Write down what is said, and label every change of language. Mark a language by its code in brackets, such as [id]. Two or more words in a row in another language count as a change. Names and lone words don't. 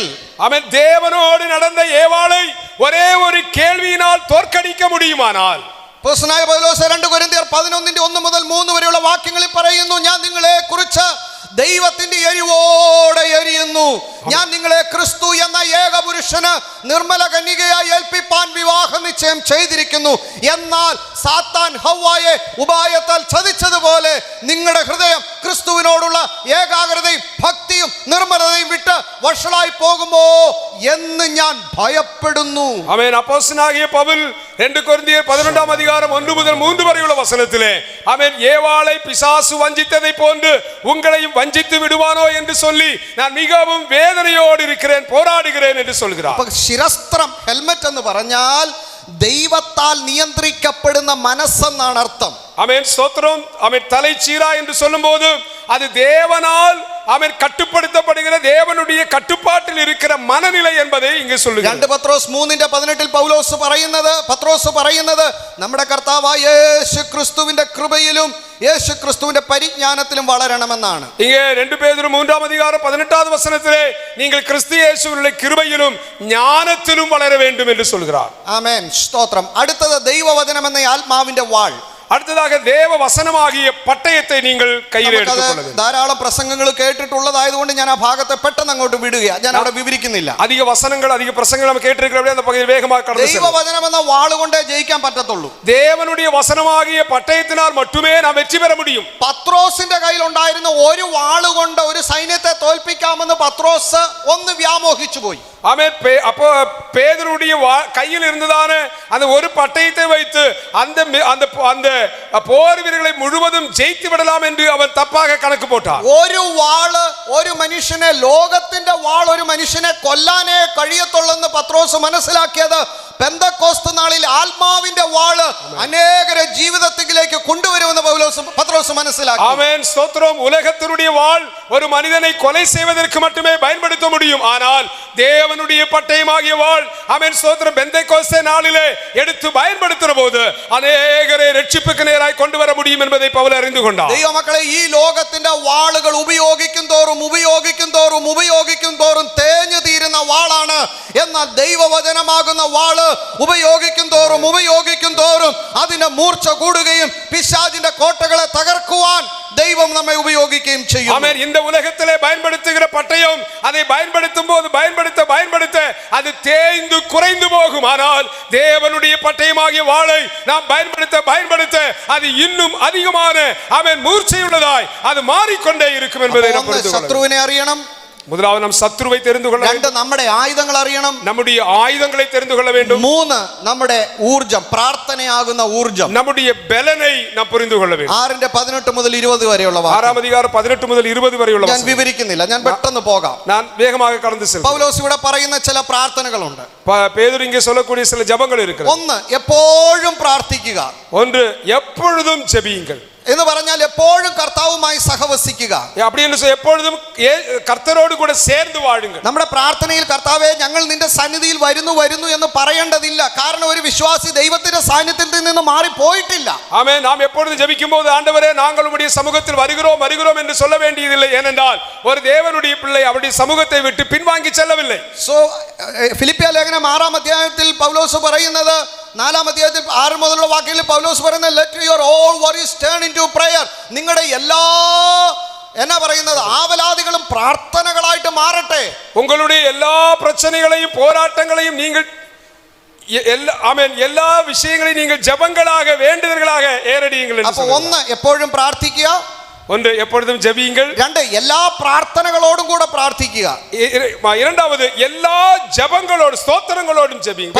[ta] அவன் தேவனோடு நடந்த ஏவாளை ஒரே ஒரு கேள்வியினால் தோற்கடிக்க முடியுமானால், [ml] അപ്പോസ്തലനായ പൗലോസ് 2 കൊരിന്ത്യർ 11:1 മുതൽ 3 വരെയുള്ള വാക്യങ്ങളിൽ പറയുന്നു, ഞാൻ നിങ്ങളെ കുറിച്ച് ദൈവത്തിന്റെ എരിവോടെ എരിയുന്നു. ഞാൻ നിങ്ങളെ ക്രിസ്തു എന്ന ഏകപുരുഷന് നിർമ്മല കന്യകയായി ഏൽപ്പിപ്പാൻ വിവാഹ നിശ്ചയം ചെയ്തിരിക്കുന്നു. എന്നാൽ സാത്താൻ ഹവ്വായെ ഉപായത്താൽ ചതിച്ചതുപോലെ നിങ്ങളുടെ ഹൃദയം ക്രിസ്തുവിനോടുള്ള ഏകാഗ്രതയും ഭക്തിയും നിർമ്മലതയും വിട്ട് വഷളായി പോകുമോ എന്ന് ഞാൻ ഭയപ്പെടുന്നു. ആമേൻ. അപ്പോസ്തലനായ പൗൽ 2 കൊരിന്ത്യർ 11-ാം [ta] அதிகாரம் 1 முதல் 3 வரையுள்ள வசனத்திலே ஆமென், ஏவாளை பிசாசு வஞ்சித்ததை போன்று உங்களையும் வஞ்சித்து விடுவானோ என்று சொல்லி நான் மிகவும் வேதனையோடு இருக்கிறேன், போராடுகிறேன் என்று சொல்கிறார். [ml] അപ്പോൾ ശിരസ്ത്രം, ഹെൽമറ്റ് എന്ന് പറഞ്ഞാൽ ദൈവത്താൽ നിയന്ത്രിക്കപ്പെടുന്ന മനസ്സെന്നാണ് അർത്ഥം. [ta] ஆமென். ஸ்தோத்திரம். ஆமென். தலைச்சீரா என்று சொல்லும்போது அது தேவனால் அவன் கட்டுப்படுத்தப்படுகிற தேவனுடைய கட்டுப்பாட்டில் இருக்கிற மனநிலை என்பதை இங்கு சொல்லுகிறார். [ml] 2 പത്രോസ് 3:18 പത്രോസ് പറയുന്നത് നമ്മുടെ കർത്താവായ യേശു ക്രിസ്തുവിന്റെ കൃപയിലും യേശു ക്രിസ്തുവിന്റെ പരിജ്ഞാനത്തിലും വളരണമെന്നാണ്. [ta] இங்கே 2 பேதுரு 3-ாம் அதிகாரம் 18வது வசனத்திலே நீங்கள் கிறிஸ்து இயேசுவினுடைய கிருபையிலும் ஞானத்திலும் வளர வேண்டும் என்று சொல்கிறார். [ml] ആമേൻ. സ്തോത്രം. അടുത്തത് ദൈവവചനം എന്ന ആത്മാവിന്റെ വാൾ. [ta] അടുത്തதாக தேவ வசனமாகிய பட்டயத்தை நீங்கள் கையில் எடுத்துக்கொள்ளுங்கள். [ml] ധാരാളം പ്രസംഗങ്ങൾ കേട്ടിട്ടുള്ളതായതുകൊണ്ട് ഞാൻ ആ ഭാഗത്തെ പെട്ടെന്ന് അങ്ങോട്ട് വിടുക, ഞാൻ അവിടെ വിവരിക്കുന്നില്ല. [ta] அதிக வசனங்கள் அதிக பிரசங்கங்கள் நம்ம கேட்டிருக்கிறோம், அந்த பகுதியில் வேகமாக கடந்து செல்லுங்கள். [ml] ദൈവവചനം എന്ന വാൾ കൊണ്ടേ ജയിക്കാൻ പറ്റത്തുള്ളൂ. [ta] தேவனுடைய வசனமாகிய பட்டயத்தினால் மட்டுமே நாம் வெற்றி பெற முடியும். [ml] പത്രോസിന്റെ കയ്യിൽ ഉണ്ടായിരുന്ന ഒരു വാള് കൊണ്ട് ഒരു സൈന്യത്തെ തോൽപ്പിക്കാമെന്ന് പത്രോസ് ഒന്ന് വ്യാമോഹിച്ചു പോയി. [ta] ஆமென். அப்போ பேதுருடைய கையில் இருந்ததான அந்த ஒரு பட்டயத்தை வைத்து அந்த போர் வீரர்களை முழுவதும் ஜெயித்து விடலாம் என்று அவன் தப்பாக கணக்கு போட்டான். [ml] ഒരു വാള് ഒരു മനുഷ്യനെ, ലോകത്തിന്റെ വാൾ ഒരു മനുഷ്യനെ കൊല്ലാനേ കഴിയത്തുള്ളെന്ന് പത്രോസ് മനസ്സിലാക്കിയത് പെന്തക്കോസ്ത് നാളിൽ ആത്മാവിന്റെ വാള് അനേകരെ ജീവിതത്തിലേക്ക് കൊണ്ടുവരുമെന്ന് പത്രോസ് മനസ്സിലാക്കി. [ta] ஆமென். ஸ்தோத்திரம். உலகத்தினுடைய வாள் ஒரு மனிதனை கொலை செய்வதற்கு மட்டுமே பயன்படுத்த முடியும். ஆனால் தேவனுடைய பட்டயமாகிய வாள் ஆமென் ஸ்தோத்திரம் பெந்தேகோஸ்தே நாளிலே எடுத்து பயன்படுத்துற போது அநேகரை രക്ഷിப்புக்கு நேராய் கொண்டு வர முடியும் என்பதை பவுல் அறிந்து கொண்டார். [ml] ദൈവമക്കളെ, ഈ ലോകത്തിന്റെ വാളുകൾ ഉപയോഗിക്കും തോറും തേഞ്ഞു തീരുന്ന വാളാണ്. എന്നാൽ ദൈവവചനമാകുന്ന വാള് ഉപയോഗിക്കും തോറും അതിന്റെ മൂർച്ച കൂടുകയും പിശാചിന്റെ കോട്ടകളെ തകർക്കുവാൻ ദൈവം നമ്മെ ഉപയോഗിക്കുകയും ചെയ്യും. [ta] ஆமென். இந்த உலகத்திலே பயன்படுத்துகிற பட்டயம் அதை பயன்படுத்தும் போது பயன்படுத்த அது தேய்ந்து குறைந்து போகும். ஆனால் தேவனுடைய பட்டயமாகிய வாளை நாம் பயன்படுத்த அது இன்னும் அதிகமான ஆமென் மூர்ச்சையுள்ளதாய் அது மாறிக்கொண்டே இருக்கும் என்பதை நாம் புரிந்து கொள்ள வேண்டும். [ml] ശത്രുവിനെ അറിയണം. [ta] முதலாவது நாம் சத்ருவை தெரிந்து கொள்ள வேண்டும். [ml] 2 നമ്മുടെ ആയുധങ്ങൾ അറിയണം. [ta] நம்முடைய ஆயுதங்களை தெரிந்து கொள்ள வேண்டும். [ml] 3 നമ്മുടെ ഊർജ്ജം, പ്രാർത്ഥനയാകുന്ന ഊർജ്ജം, [ta] நம்முடைய பலனை நாம் புரிந்து கொள்ள வேண்டும். [ml] 6:18 മുതൽ 20 വരെയുള്ള വാക്യം. 6-ാം அதிகாரம் 18 മുതൽ 20 വരെയുള്ള ഞാൻ വിവരിക്കുന്നില്ല, ഞാൻ പെട്ടെന്ന് പോകാം. [ta] நான் வேகமாக கடந்து செல்கிறேன். [ml] പൗലോസ് ഇവിടെ പറയുന്ന ചില പ്രാർത്ഥനകളുണ്ട്. [ta] பேதுரு இங்கே சொல்லக்கூடிய சில ஜெபங்கள் இருக்கிறது. [ml] 1, എപ്പോഴും പ്രാർത്ഥിക്കുക. [ta] 1, எப்பொழுதும் ஜெபியுங்கள். [ml] എന്ന് പറഞ്ഞാൽ എപ്പോഴും കർത്താവുമായി സഹവസിക്കുക. [ta] அப்படின்னு எப்பொழுதும் கர்த்தரோடு கூட சேர்ந்து வாழுங்கள். [ml] നമ്മുടെ പ്രാർത്ഥനയിൽ കർത്താവേ ഞങ്ങൾ നിന്റെ സന്നിധിയിൽ വരുന്നു എന്ന് പറയേണ്ടതില്ല. കാരണം ഒരു വിശ്വാസി ദൈവത്തിന്റെ സാന്നിധ്യത്തിൽ നിന്ന് മാറിപ്പോയിട്ടില്ല. [ta] ஆமென். நாம் எப்பொழுது ஜெபிக்கும்போது ஆண்டவரே நாங்கள் உம்முடைய சமூகத்தில் வருகிறோம் என்று சொல்ல வேண்டியதில்லை. ஏனென்றால் ஒரு தேவனுடைய பிள்ளை அவருடைய சமூகத்தை விட்டு பின்வாங்கி செல்லவில்லை. [ml] സോ ഫിലിപ്പിയ ലേഖനം 6-ാം അധ്യായത്തിൽ പൗലോസ് പറയുന്നത്, 4-ാം അധ്യായത്തിൽ 6 മുതലുള്ള വാക്യങ്ങളിൽ പൗലോസ് പറയുന്നത്, [en] let your all worries turn into prayer. [ml] നിങ്ങളുടെ എല്ലാ എന്നാ പറയുന്നത് ആവലാദികളും പ്രാർത്ഥനകളായിട്ട് മാറട്ടെ. [ta] உங்களுடைய எல்லா பிரச்சனைகளையும் போராட்டங்களையும் நீங்கள் எல்லா விஷயங்களையும் நீங்கள் ஜெபங்களாக வேண்டுதல்களாக ஏறடியுங்கள் என்று [ml] അപ്പോൾ ഒന്ന് എപ്പോഴും പ്രാർത്ഥിക്കുക, [ta] ஒன்று எப்பொழுதும் ஜெபியுங்கள், [ml] രണ്ട് എല്ലാ പ്രാർത്ഥനകളോടും കൂടെ പ്രാർത്ഥിക്കുക, [ta] இரண்டாவது எல்லா ஜெபங்களோடு ஸ்தோத்திரங்களோடும் ஜெபியுங்கள்.